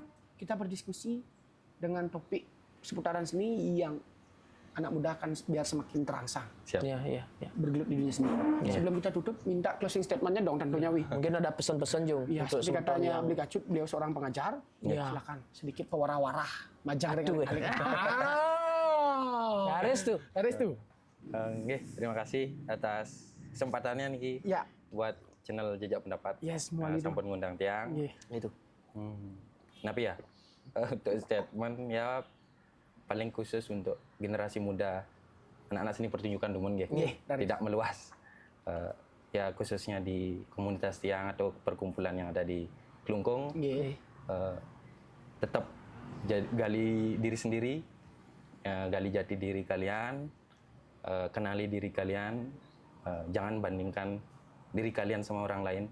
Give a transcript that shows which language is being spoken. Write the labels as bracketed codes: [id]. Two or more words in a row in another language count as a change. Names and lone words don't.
[id] Kita berdiskusi dengan topik seputaran seni yang anak muda akan biar semakin terangsang Siap. Iya. bergelut di dunia seni. Sebelum kita tutup, minta [en] closing statement- [id] nya dong tentunya Wi. Mungkin ada pesan-pesan, Jung, Iya, untuk seperti katanya yang Beli Kacut, beliau seorang pengajar. Iya. Silakan sedikit pewarah-warah, majang Aduh, dengan Garis tuh. Garis tuh. Nggih, terima kasih atas kesempatannya Niki Ya, buat channel Jejak Pendapat. Yes, semua gitu. [ban] Sampun ngundang tiang. [id] Nggih. Itu. Tapi ya untuk statement ya paling khusus untuk generasi muda anak-anak seni pertunjukan [ban] Dumun nggih. [id] Nggih, dari- Tidak meluas. Ya khususnya di komunitas tiang atau perkumpulan yang ada di Klungkung, Nggih. tetap gali diri sendiri, gali jati diri kalian, kenali diri kalian, jangan bandingkan diri kalian sama orang lain.